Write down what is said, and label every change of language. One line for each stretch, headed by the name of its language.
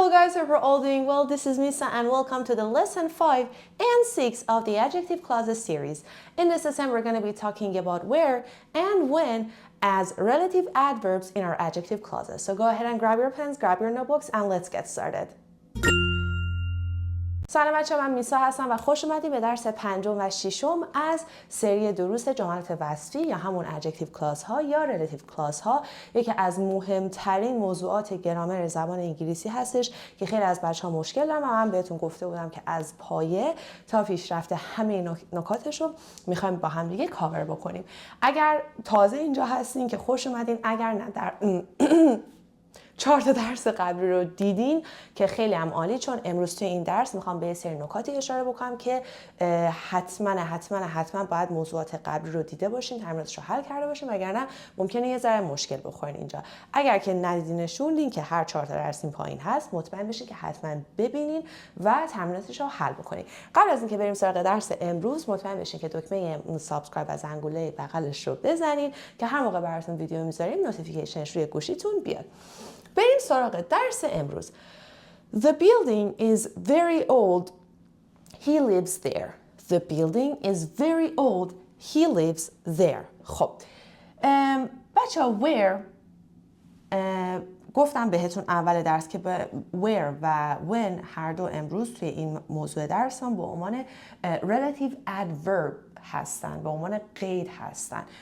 English: guys, hope we're all doing well. This is Misa and welcome to the lesson 5 and 6 of the adjective clauses series. In this lesson, we're going to be talking about where and when as relative adverbs in our adjective clauses. So go ahead and grab your pens, grab your notebooks, and let's get started.
Persian: سلام بچه‌ها، من میسا هستم و خوش اومدید به درس پنجم و ششم از سری دروس جملات وصفی یا همون adjective clause ها یا relative clause ها. یکی از مهمترین موضوعات گرامر زبان انگلیسی هستش که خیلی از بچه‌ها مشکل دارن و من بهتون گفته بودم که از پایه تا پیشرفت همه نکاتش رو می‌خوایم با هم دیگه کاور بکنیم. اگر تازه اینجا هستین که خوش اومدین، اگر نه در 4 تا درس قبلی رو دیدین که خیلی هم عالی، چون امروز توی این درس میخوام به سری نکاتی اشاره بکنم که حتما باید موضوعات قبلی رو دیده باشین، تمریناتش رو حل کرده باشین، وگرنه ممکنه یه ذره مشکل بخورین اینجا. اگر که ندیدینشون، لینک هر 4 تا درس این پایین هست، مطمئن بشین که حتما ببینین و تمریناتش رو حل بکنین. قبل از اینکه بریم سراغ درس امروز، مطمئن بشین که دکمه سابسکرایب و زنگوله بغلش رو بزنین که هر موقع براتون ویدیو میذاریم نوتیفیکیشنش روی گوشیتون بیاد. بریم سراغ درس امروز.
English: The building is very old. He lives there. The building is very old. He lives there.
Persian: خب بچه ها where گفتم بهتون اول درس که where و when هر دو امروز توی این موضوع درس هم به عنوان relative adverb هستن، به عنوان قید هستن.